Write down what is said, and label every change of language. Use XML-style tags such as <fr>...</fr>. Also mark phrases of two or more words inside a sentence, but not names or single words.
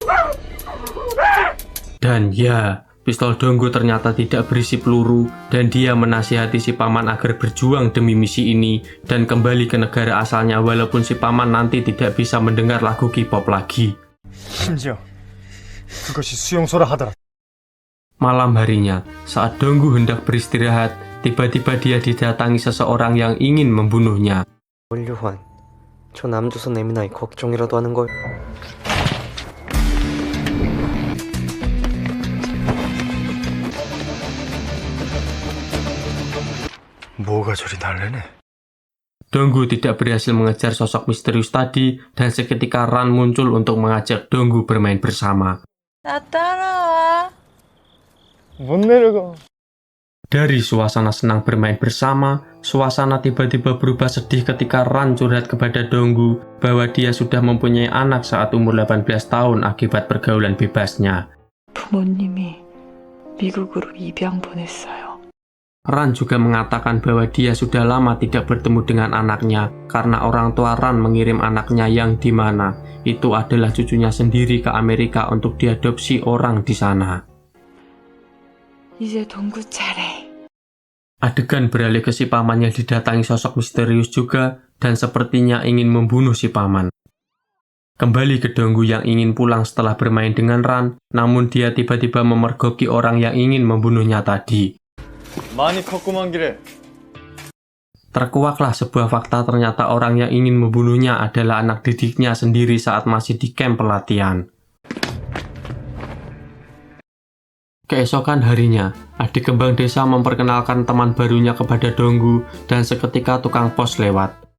<id>Dan ya, pistol Donggu ternyata tidak berisi peluru dan dia menasihati si paman agar berjuang demi misi ini dan kembali ke negara asalnya walaupun si paman nanti tidak bisa mendengar lagu K-pop lagi.</id> <ko>심지어 그것이 수용소라 하더라.</ko> <id>Malam harinya, saat Donggu hendak beristirahat, tiba-tiba dia didatangi seseorang yang ingin membunuhnya.</id> <ko>원료환, 저 남조선 애미나이 걱정이라도 하는 걸. 뭐가 저리 날래네.</ko> <id>Donggu tidak berhasil mengejar sosok misterius tadi dan seketika Ran muncul untuk mengajak Donggu bermain bersama.</id> <ko>나 따라와. 못 내려가.</ko> <id>Dari suasana senang bermain bersama, suasana tiba-tiba berubah sedih ketika Ran curhat kepada Donggu bahwa dia sudah mempunyai anak saat umur 18 tahun akibat pergaulan bebasnya.</id> <ko>부모님이 미국으로 입양 보냈어요.</ko> <id>Ran juga mengatakan bahwa dia sudah lama tidak bertemu dengan anaknya karena orang tua Ran mengirim anaknya yang dimana itu adalah cucunya sendiri ke Amerika untuk diadopsi orang di sana.</id> <ko>이제 동구 차례.</ko> <id>Adegan beralih ke si paman yang didatangi sosok misterius juga dan sepertinya ingin membunuh si paman. Kembali ke Donggu yang ingin pulang setelah bermain dengan Ran, namun dia tiba-tiba memergoki orang yang ingin membunuhnya tadi.</id> <ko>많이 컸구만 기래.</ko> <id>Terkuaklah sebuah fakta ternyata orang yang ingin membunuhnya adalah anak didiknya sendiri saat masih di camp pelatihan. Keesokan harinya, adik kembang desa memperkenalkan teman barunya kepada Donggu dan seketika tukang pos lewat.</id>